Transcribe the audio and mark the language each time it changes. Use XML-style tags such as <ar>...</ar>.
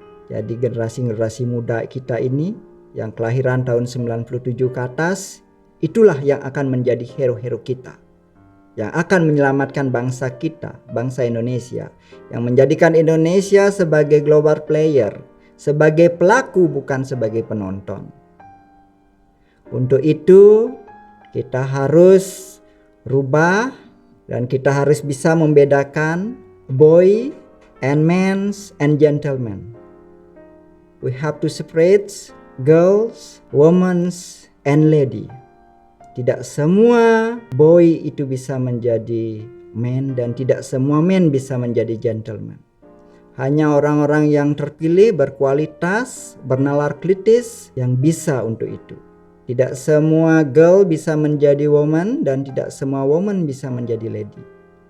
<id>Jadi generasi muda kita ini yang kelahiran tahun 97 ke atas, itulah yang akan menjadi hero-hero kita, yang akan menyelamatkan bangsa kita, bangsa Indonesia, yang menjadikan Indonesia sebagai global player, sebagai pelaku bukan sebagai penonton. Untuk itu kita harus rubah dan kita harus bisa membedakan</id> <en>boy and men and gentlemen. We have to separate girls, women, and lady.</en> <id>Tidak semua boy itu bisa menjadi man dan tidak semua man bisa menjadi gentleman. Hanya orang-orang yang terpilih, berkualitas, bernalar kritis yang bisa untuk itu. Tidak semua girl bisa menjadi woman dan tidak semua woman bisa menjadi lady.</id>